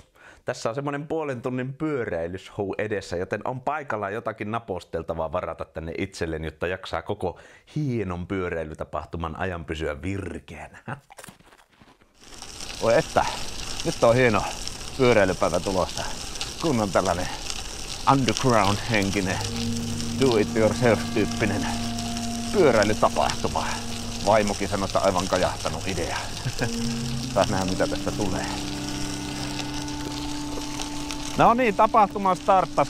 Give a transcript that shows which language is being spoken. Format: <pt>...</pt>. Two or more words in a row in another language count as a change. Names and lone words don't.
<fi>Tässä on semmonen puolen tunnin pyöräilyshou edessä, joten on paikallaan jotakin naposteltavaa varata tänne itselleni, jotta jaksaa koko hienon pyöräilytapahtuman ajan pysyä virkeänä. Oi että, nyt on hieno pyöräilypäivä tulossa. Kun on tällainen underground-henkinen,</fi> <en>do-it-yourself-</en> <fi>tyyppinen pyöräilytapahtuma. Vaimokin sanoi, että aivan kajahtanut idea. Saas nähdä mitä tästä tulee. No niin, tapahtuma starttas.</fi>